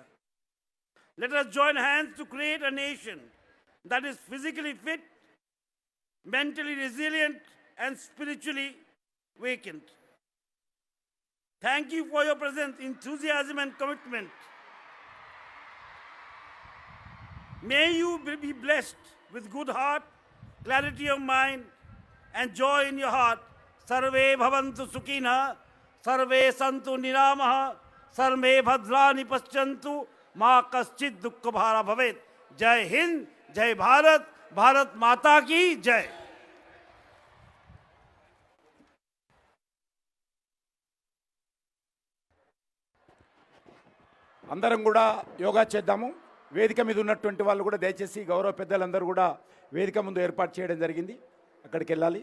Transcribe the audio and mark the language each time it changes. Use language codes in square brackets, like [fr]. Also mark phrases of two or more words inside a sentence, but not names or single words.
[en] Let us join hands to create a nation that is physically fit, mentally resilient, and spiritually vacant. Thank you for your presence, enthusiasm, and commitment. May you be blessed with good heart, clarity of mind, and joy in your heart. [sa] Sarve bhavantu sukhina, sarve santu niramaha, sarve bhadrani paschantu, ma kaschid dukkha bhara bhavet. [hi] जय हिंद, जय भारत, भारत माता की जय. [te] అందరం కూడా యోగా చేద్దాము. వేదిక మీద ఉన్నటువంటి వాళ్ళు కూడా దయచేసి గౌరవ పెద్దలందరూ కూడా వేదిక ముందు ఏర్పాటు చేయడం జరిగింది. అక్కడికి వెళ్ళాలి.